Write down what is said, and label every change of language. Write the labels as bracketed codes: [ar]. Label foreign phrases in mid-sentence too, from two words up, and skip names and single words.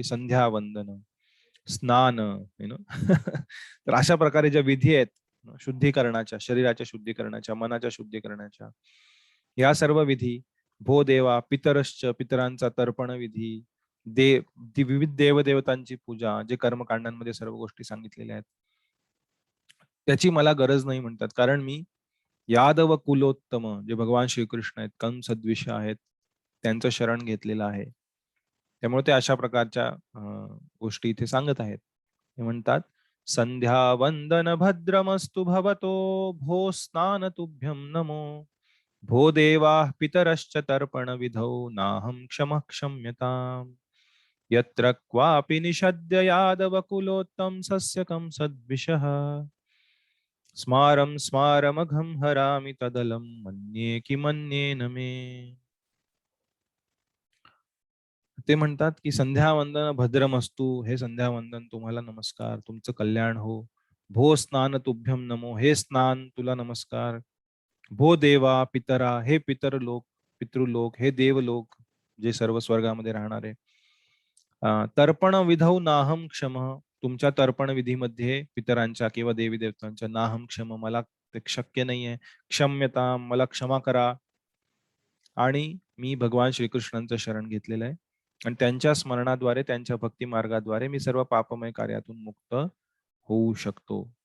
[mr] संध्या वंदन, स्नान, तर अशा प्रकारे ज्या विधी आहेत शुद्धीकरणाच्या, शरीराच्या शुद्धीकरणाच्या, मनाच्या शुद्धीकरणाच्या, या सर्व विधी, [sa] भो देवा पितरश्च, [mr] पितरांचा तर्पण विधी, विविध देवदेवतांची पूजा, जे कर्मकांडांमध्ये सर्व गोष्टी सांगितलेल्या आहेत, त्याची मला गरज नाही म्हणतात. कारण मी यादव कुलोत्तम, जे भगवान श्रीकृष्ण आहेत, कंसद्विष आहेत, त्यांचं शरण घेतलेलं आहे. त्यामुळे ते अशा प्रकारच्या गोष्टी इथे सांगत आहेत. ते म्हणतात, [sa] संध्या वंदन भद्रमस्तु भवतो, भो स्नान तुभ्यम नमो, भो देवा पितरश्च तर्पण विधौ, नाहं क्षम क्षम्यताम्, यत्र क्वापि निषद्य यादव कुलोत्तम सस्यकं सद्विषः, स्मारम स्मारमघम हरामि तदलम, मन्ये कि मन्येन मे. [mr] ते म्हणतात की [sa] संध्यावंदन भद्रमस्तू, [mr] हे संध्यावंदन तुम्हाला नमस्कार, तुमचं कल्याण हो. [sa] भो स्नान तुभ्यम नमो, [mr] हे स्नान तुला नमस्कार. [sa] भो देवा पितरा, [mr] हे पितरलोक, पितृलोक, हे देवलोक, जे सर्व स्वर्गामध्ये राहणारे. [sa] तर्पण विधौ नाहम क्षम, [mr] तुमच्या तर्पण विधीमध्ये पितरांच्या किंवा देवी देवतांच्या [sa] नाहम क्षम, [mr] मला ते शक्य नाहीये. क्षम्यता, मला क्षमा करा. आणि मी भगवान श्रीकृष्णांचं शरण घेतलेलं आहे आणि त्यांच्या स्मरणाद्वारे, त्यांच्या भक्ती मार्गाद्वारे मी सर्व पापमय कार्यातून मुक्त होऊ शकतो.